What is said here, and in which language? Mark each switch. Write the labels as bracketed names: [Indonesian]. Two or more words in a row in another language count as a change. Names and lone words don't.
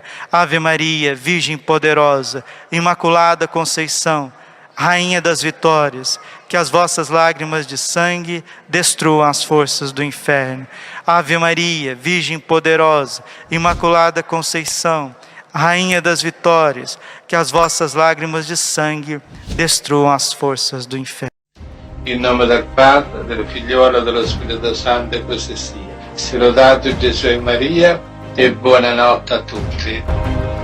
[Portuguese] Ave Maria, Virgem poderosa, Imaculada Conceição, Rainha das vitórias, que as vossas lágrimas de sangue destruam as forças do inferno. Ave Maria, Virgem poderosa, Imaculada Conceição, Rainha das vitórias, que as vossas lágrimas de sangue destruam as forças do inferno. [Italian] In nome del Padre, del Figliolo e dello Spirito Santo, e così sia. Sia lodato Gesù e Maria, e buonanotte a tutti.